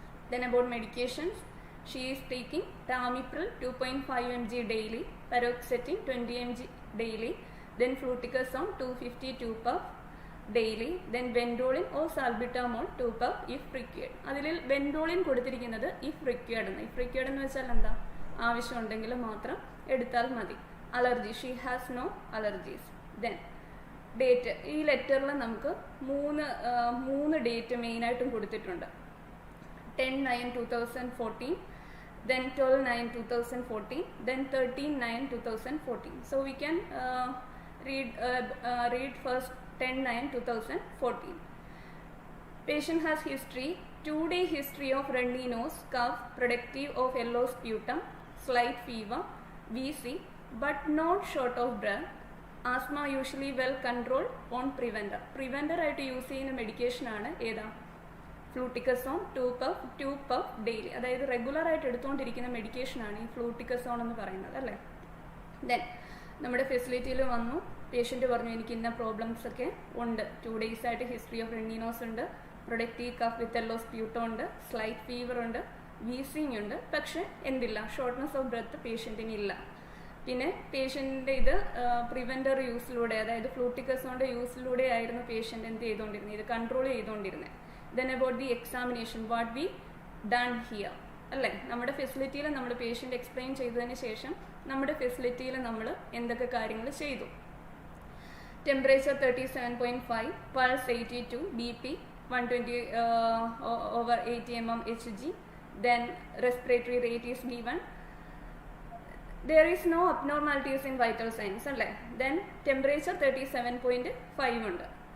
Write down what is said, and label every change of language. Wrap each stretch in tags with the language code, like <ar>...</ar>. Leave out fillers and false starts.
<en>Then about medications, she is taking Tamiflu 2.5 mg daily, paroxetine 20 mg daily, then fluticasone 252 puff daily, then Vendolin or salbutamol 2 puff if required.</en> <ml>അതിൽ Vendolin കൊടുത്തിരിക്കുന്നത്</ml> <en>if required</en> <ml>എന്ന്. if required എന്ന് വെച്ചാൽ എന്താ? ആവശ്യമുണ്ടെങ്കിൽ മാത്രം എടുത്താൽ മതി.</ml> <en>Allergy: she has no allergies.</en> <ml>Then date, ഈ ലെറ്ററിൽ നമുക്ക് മൂന്ന് ഡേറ്റ് മെയിനായിട്ടും കൊടുത്തിട്ടുണ്ട്. 10/9/2014,</ml> <en>then 12/9/2014, then 13/9/2014. So we can read first 10/9/2014. Patient has history, 2-day history of runny nose, cough, productive of yellow sputum, slight fever, VC, but not short of breath. Asthma usually well controlled on preventer.</en> <ml>Preventer ആയിട്ട് use ചെയ്യുന്ന medication ആണ് ഏതാ? ഫ്ലൂട്ടിക്കസോൺ 2 puff daily, അതായത് regular ആയിട്ട് എടുത്തുകൊണ്ടിരിക്കുന്ന medication ആണ് ഈ ഫ്ലൂട്ടിക്കസോൺ എന്ന് പറയുന്നത് അല്ലേ. ദെൻ നമ്മുടെ ഫെസിലിറ്റിയിൽ വന്നു, പേഷ്യൻ്റ് പറഞ്ഞു എനിക്ക് ഇന്ന പ്രോബ്ലംസ് ഒക്കെ ഉണ്ട്, 2 days ആയിട്ട് ഹിസ്റ്ററി ഓഫ് റെനിനോസ് ഉണ്ട്, പ്രൊഡക്റ്റീവ് കഫ് വിത്ത് യെല്ലോ സ്പ്യൂട്ടം ഉണ്ട്, സ്ലൈറ്റ് ഫീവർ ഉണ്ട്, വീസിങ് ഉണ്ട്, പക്ഷെ എന്തില്ല, ഷോർട്ട്നെസ് ഓഫ് ബ്രെത്ത് പേഷ്യൻറ്റിന് ഇല്ല. പിന്നെ പേഷ്യൻ്റെ ഇത് പ്രിവെൻറ്റർ യൂസിലൂടെ, അതായത് ഫ്ലൂട്ടിക്കസോണിൻ്റെ യൂസിലൂടെ ആയിരുന്നു പേഷ്യൻ്റ് എന്ത് ചെയ്തുകൊണ്ടിരുന്നത്, ഇത് കൺട്രോൾ ചെയ്തുകൊണ്ടിരുന്നത്.</ml> <en>then about the examination, what we done here</en> <ml>അല്ലേ, നമ്മുടെ ഫെസിലിറ്റിയിൽ നമ്മൾ പേഷ്യൻ്റ് എക്സ്പ്ലെയിൻ ചെയ്തതിന് ശേഷം നമ്മുടെ ഫെസിലിറ്റിയിൽ നമ്മൾ എന്തൊക്കെ കാര്യങ്ങൾ ചെയ്തു.</ml> <en>Temperature 37.5, pulse 82, BP 120/80 mmHg, then respiratory rate is given. There is no abnormalities in vital signs അല്ലേ. then temperature 37.5 ഉണ്ട്.</en>